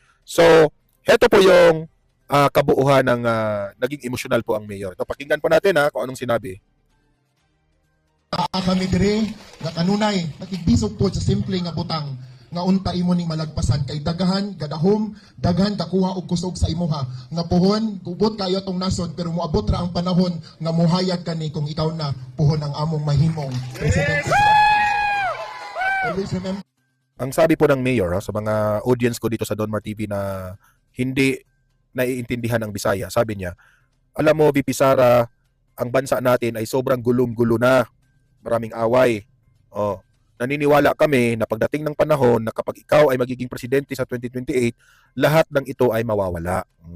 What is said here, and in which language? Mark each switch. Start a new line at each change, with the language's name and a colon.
Filipino: So, heto po yung kabuuhan ng naging emosyonal po ang mayor. Ito, pakinggan po natin kung anong sinabi.
Cebuano: Kami dire nga kanunay nakigbisog po sa simple nga butang nga unta imo ning malagpasan kay daghan daghan kakuha og kusog sa imuha nga puhon gubot kayo tong nasod pero moabot ra ang panahon nga mohayag kani kung ikaw na puhon ang among mahimong presidente.
English: Always remember.
Filipino: Ang sabi po ng mayor sa mga audience ko dito sa Donmar TV na hindi naiintindihan ang Bisaya, sabi niya, alam mo VP Sara, ang bansa natin ay sobrang gulong-gulo na. Maraming away. Naniniwala kami na pagdating ng panahon na kapag ikaw ay magiging presidente sa 2028, lahat ng ito ay mawawala.